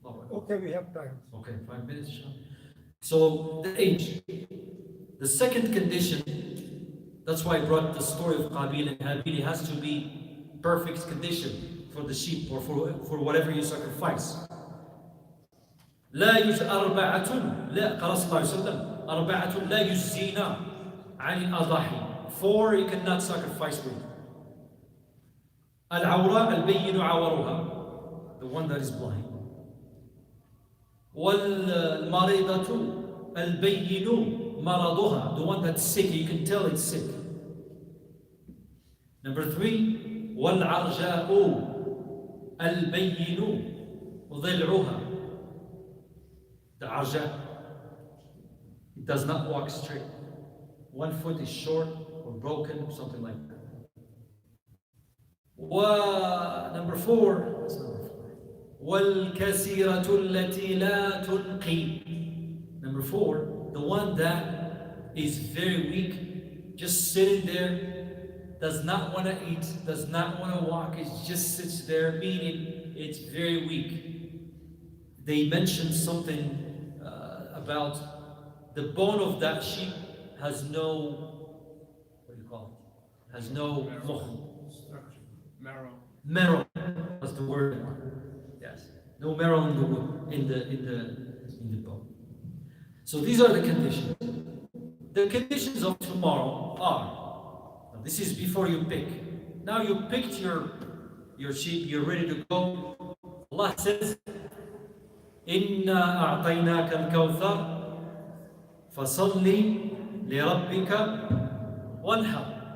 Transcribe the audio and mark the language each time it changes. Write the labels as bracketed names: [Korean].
[English] Okay, we have time. Okay, 5 minutes, Isha. So the age. The second condition, that's why I brought the story of Qabil and Habil. It has to be perfect condition for the sheep or for whatever you sacrifice. [Arabic] لا يجزي أربعة لا قال صلى الله عليه وسلم أربعة لا يجزينا عن الأضاحي. [English] 4 you cannot sacrifice with. [Arabic] العوراء البين عورها, [English] the one that is blind. [Arabic] والمريضة البين مرضها, [English] the one that's sick, you can tell it's sick. Number 3, [Arabic] والعرجاء البين ضلعها. [English] The arja, it does not walk straight. One foot is short or broken, something like that. Number 4, that's number 4. [Arabic] والكسيرة التي لا تنقي. [English] Number 4, the one that is very weak, just sitting there, does not want to eat, does not want to walk, it just sits there, meaning it's very weak. They mentioned something about the bone of that sheep has no, what do you call it? Has no Structure. Marrow. marrow. That's the word. Yes, no marrow in the bone. So these are the conditions. The conditions of tomorrow are. Now this is before you pick. Now you picked your sheep. You're ready to go. Allah says, [Arabic] إِنَّا أَعْطَيْنَاكَ الْكَوْثَرَ فَصَلِّ لِرَبِّكَ وَانْحَرْ.